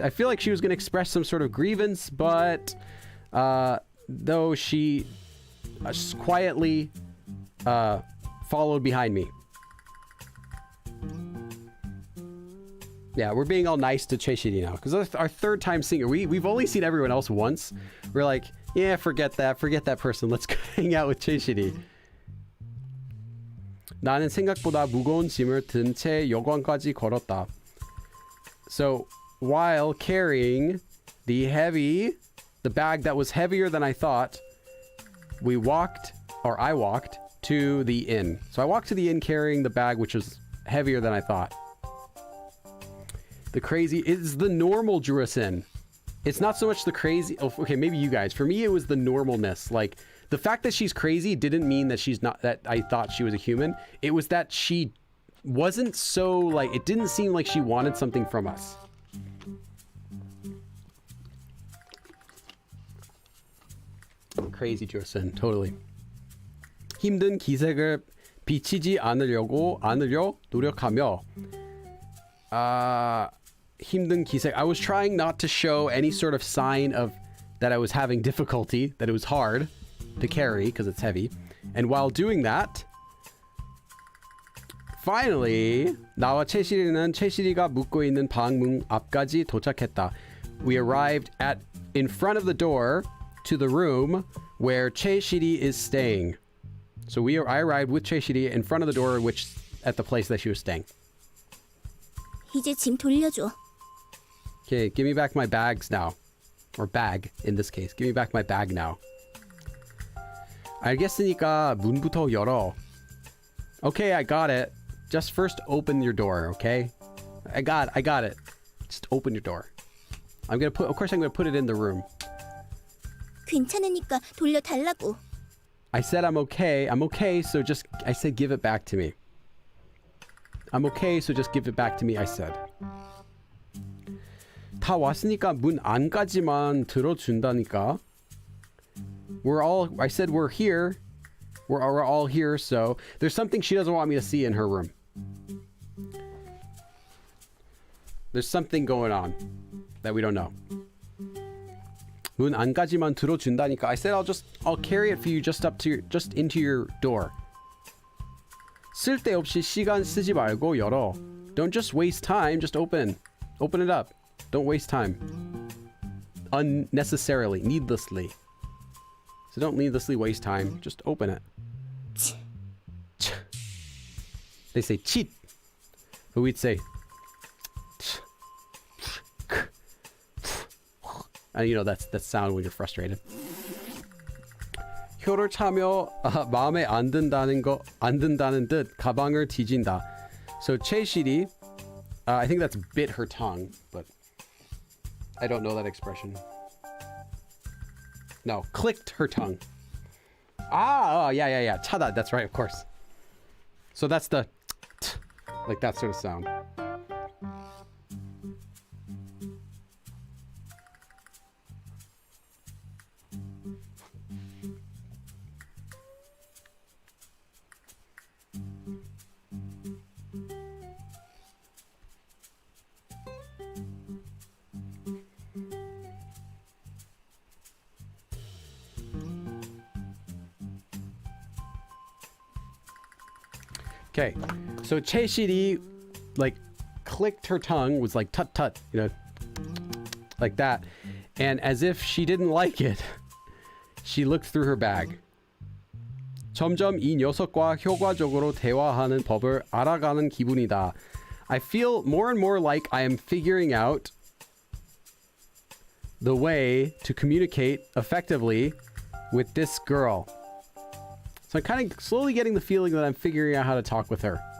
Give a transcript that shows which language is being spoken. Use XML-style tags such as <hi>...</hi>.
<en>I feel like she was going to express some sort of grievance, but though she just quietly followed behind me. Yeah, we're being all nice to 최시리 now because our third time seeing her. We've only seen everyone else once. We're like, yeah, forget that person. Let's go hang out with 최시리.</en> <ko>나는 생각보다 무거운 짐을 든 채 여관까지 걸었다.</ko> <en>So while carrying the bag that was heavier than I thought, I walked to the inn. So I walked to the inn carrying the bag which was heavier than I thought. The crazy is the normal Jurasin. It's not so much the crazy. Oh, okay, maybe you guys. For me, it was the normalness. Like the fact that she's crazy didn't mean that she's not. That I thought she was a human. It was that she wasn't so like. It didn't seem like she wanted something from us. Crazy Jurasin, totally.</en> <ko>힘든 기색을 비치지 않으려 노력하며. 힘든 기색.</ko> <en>I was trying not to show any sort of sign of that I was having difficulty, that it was hard to carry because it's heavy. And while doing that, finally,</en> <ko>나와 최시리는 최시리가 묵고 있는 방문 앞까지 도착했다.</ko> <en>We arrived in front of the door to the room where 최시리 is staying. So I arrived with 최시리 in front of the door, at the place that she was staying.</en> <ko>이제 짐 돌려줘.</ko> <en>Okay, give me back my bags now. Or bag, in this case. Give me back my bag now.</en> <ko>알겠으니까 문부터 열어.</ko> <en>Okay, I got it. Just first open your door, okay? I got it. Just open your door. Of course I'm gonna put it in the room.</en> <ko>괜찮으니까 돌려달라고.</ko> <en>I said I'm okay, so I said give it back to me. I'm okay, so just give it back to me, I said.</en> <ko>다 왔으니까 문 안까지만 들어준다니까.</ko> <en>I said we're here. We're all here, so there's something she doesn't want me to see in her room. There's something going on that we don't know.</en> <ko>문 안까지만 들어준다니까.</ko> <en>I said I'll carry it for you just into your door. 쓸데없이 시간 쓰지 말고 열어. Don't just waste time, just open it up. Don't waste time. Unnecessarily, needlessly. So don't needlessly waste time, just open it. They say cheat, but we'd say and you know that's sound when you're frustrated.</en> <ko>혀를 차며 마음에 안 든다는 듯 가방을 뒤진다.</ko> <en>So 채실이 I think that's bit her tongue, but I don't know that expression. No, clicked her tongue. Yeah. 차다, that's right, of course. So that's the like that sort of sound. Okay, so 채실이 like clicked her tongue, was like tut tut, you know, like that, and as if she didn't like it, she looked through her bag.</en> <ko>점점 이 녀석과 효과적으로 대화하는 법을 알아가는 기분이다.</ko> <en>I feel more and more like I am figuring out the way to communicate effectively with this girl. So I'm kind of slowly getting the feeling that I'm figuring out how to talk with her.</en>